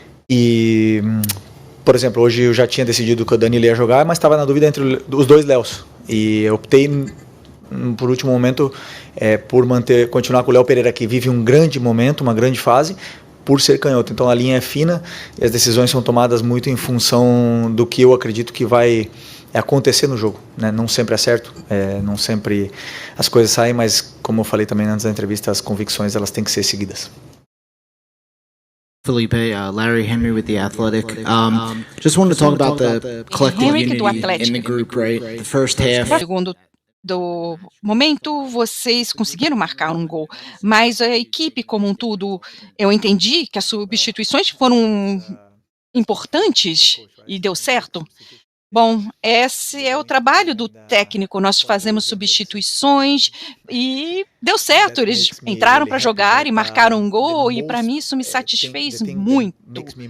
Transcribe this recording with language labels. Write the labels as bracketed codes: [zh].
[pt] E, por exemplo, hoje eu já tinha decidido que o Danilo ia jogar, mas estava na dúvida entre os dois Léos, e eu optei por último momento por continuar com o Léo Pereira, que vive um grande momento, uma grande fase, por ser canhoto. Então a linha é fina e as decisões são tomadas muito em função do que eu acredito que vai acontecer no jogo, né? Não sempre é certo, não sempre as coisas saem, mas como eu falei também antes da entrevista, as convicções elas têm que ser seguidas. [en] Felipe, Larry Henry with The Athletic. Just wanted to talk about the collective unity in the group, right? The first half. [pt] Segundo do momento, vocês conseguiram marcar um gol, mas a equipe como um todo, eu entendi que as substituições foram importantes e deu certo. Bom, esse é o trabalho do técnico, nós fazemos substituições e deu certo, eles entraram para jogar e marcaram um gol e para mim isso me satisfez muito.